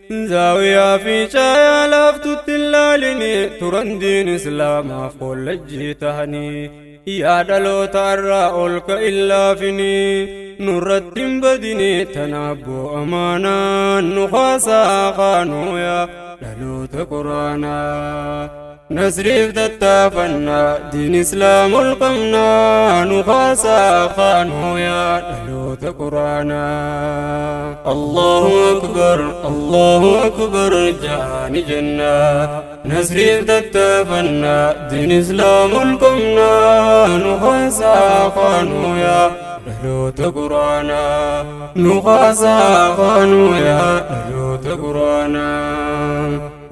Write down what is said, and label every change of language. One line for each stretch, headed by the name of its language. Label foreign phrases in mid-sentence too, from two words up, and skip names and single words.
Oromo: zaawiyaa fi caayaa laaftutti hin laalinii, turan diin islaamaaf kollajjii tahanii, yaa dhaloota irraa ol ka illaafini, nurratti hin badini, tanaaboo amaanaan nu haasaa kaanuu yaa dhaloota quraanaa. Nasriif tattaafannaa, diin islaam ol qabnaa, nu haasaa kaanuu yaa dhaloota quraanaa.
Arabic: الله أكبر، الله أكبر
Oromo: jaani jennaa. Nasriif tattaafannaa, diin islaam ol qabnaa, nu haasaa kaanuu yaa dhaloota quraanaa. Nu haasaa kaanuu yaa dhaloota quraanaa.